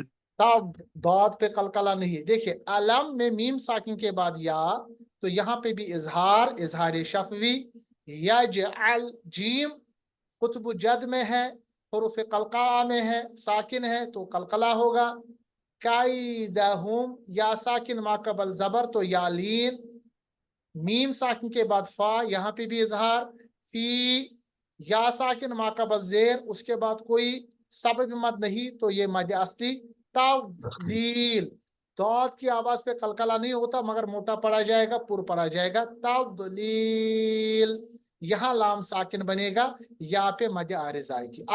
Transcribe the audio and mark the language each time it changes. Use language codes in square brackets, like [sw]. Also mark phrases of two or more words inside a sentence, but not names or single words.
[ur] تب داد پہ قلقلہ نہیں ہے. دیکھیے علم میں میم ساکن کے بعد یا تو یہاں پہ بھی اظہار شفوی. یجعل جیم قطب جد میں ہے حروف قلقلہ میں ہے ساکن ہے تو قلقلہ ہوگا. کیدہم یا ساکن ما قبل زبر تو یا لین. میم ساکن کے بعد فا یہاں پہ بھی اظہار. فی یا ساکن ما قبل زیر اس کے بعد کوئی سبب مد نہیں تو یہ مد اصلی. تضلیل داد کی آواز پہ قلقلہ نہیں ہوتا مگر موٹا پڑا جائے گا پر پڑا جائے گا. تضلیل یہاں لام ساکن بنے گا یا پہ مد عارض آئے گی.